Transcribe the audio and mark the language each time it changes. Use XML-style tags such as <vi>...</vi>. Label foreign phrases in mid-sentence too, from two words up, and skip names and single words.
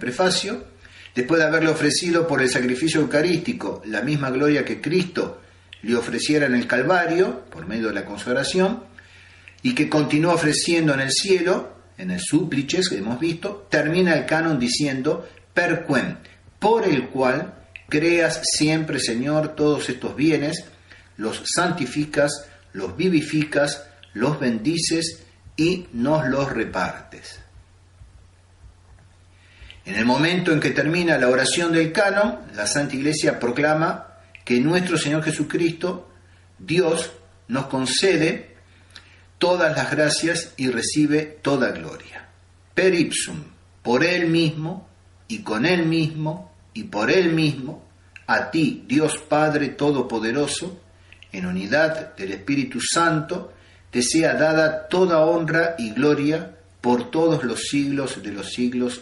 <es>prefacio, después de haberle ofrecido por el sacrificio eucarístico la misma gloria que Cristo le ofreciera en el Calvario, por medio de la consagración, y que continúa ofreciendo en el cielo, en el súplices que hemos visto, termina el canon diciendo perquem, por el cual creas siempre, Señor, todos estos bienes, los santificas, los vivificas, los bendices y nos los repartes. En el momento en que termina la oración del canon, la Santa Iglesia proclama que nuestro Señor Jesucristo, Dios, nos concede todas las gracias y recibe toda gloria.</es> <la>Per ipsum,</la> <es>por Él mismo, y con Él mismo, y por Él mismo, a ti, Dios Padre Todopoderoso, en unidad del Espíritu Santo, te sea dada toda honra y gloria por todos los siglos de los siglos.</es>